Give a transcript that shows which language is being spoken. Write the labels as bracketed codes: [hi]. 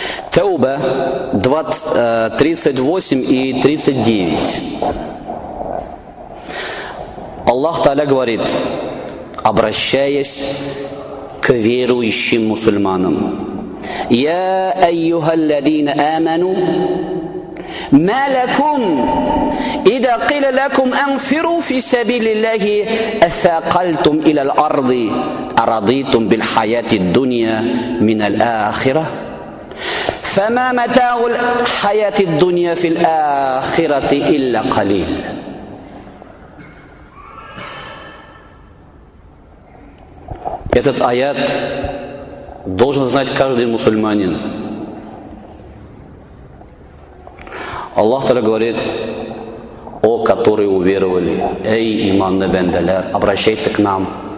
[ru] Тауба 38 и 39. Аллах Тааля говорит, обращаясь к верующим мусульманам. [ar] Я айюха ладзина аману. ما لكم إذا قيل لكم أنفروا في سبيل الله أثقلتم إلى الأرض أرضيتم بالحياة الدنيا من الآخرة فما متاع الحياة الدنيا في الآخرة إلا قليل. [ru] Этот аят должен знать каждый мусульманин. Аллах Тааля говорит, о, которые уверовали, [tr] эй, иманны бенделер, [ru] обращайтесь к нам.